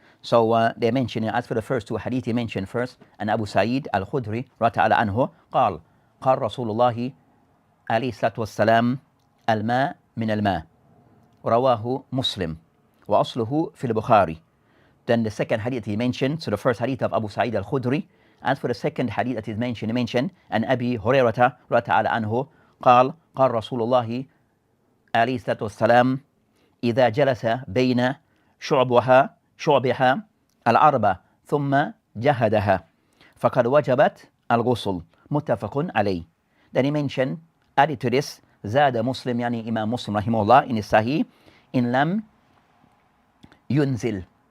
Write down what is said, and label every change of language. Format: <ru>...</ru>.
<en>So they mentioned, as for the first two hadith, he mentioned first, and Abu Sa'id Al-Khudri ta'ala anhu,</en> <ar>قال رسول الله عليه الصلاة والسلام الماء من الماء رواه مسلم وأصله في البخاري.</ar> <en>Then the second hadith he mentioned, so the first hadith of Abu Sa'id Al-Khudri. As for the second hadith that is mentioned, he mentioned, and Abi Hurairah ta'ala anhu,</en> <ar>قال رسول الله عليه الصلاة والسلام إذا جلس بين شعبها الأربع ثم جهدها فقد وجبت الغسل متفق عليه.</ar> <en>Then he mentioned, added to this,</en> <ar>زاد مسلم, يعني</ar> <en>Imam Muslim rahimahullah in his Sahih, in lam yunzil.</en>